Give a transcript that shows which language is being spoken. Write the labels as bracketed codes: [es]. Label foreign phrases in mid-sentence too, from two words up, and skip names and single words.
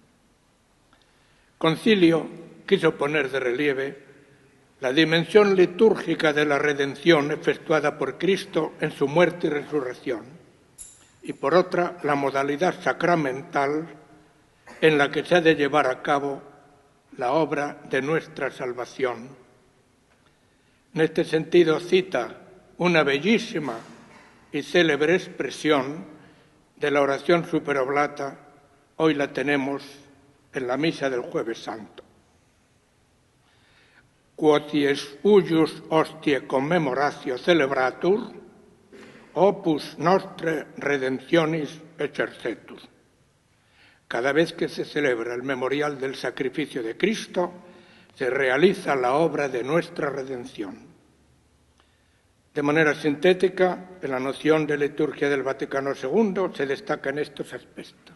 [es] Concilio quiso poner de relieve la dimensión litúrgica de la redención efectuada por Cristo en su muerte y resurrección, y por otra, la modalidad sacramental en la que se ha de llevar a cabo la obra de nuestra salvación. En este sentido cita una bellísima y célebre expresión de la oración superoblata, hoy la tenemos en la misa del Jueves Santo. [la] Quoties huius hostie commemoratio celebratur, opus nostre redemptionis exercetur. [es] Cada vez que se celebra el memorial del sacrificio de Cristo, se realiza la obra de nuestra redención. De manera sintética, en la noción de liturgia del Vaticano II se destacan estos aspectos.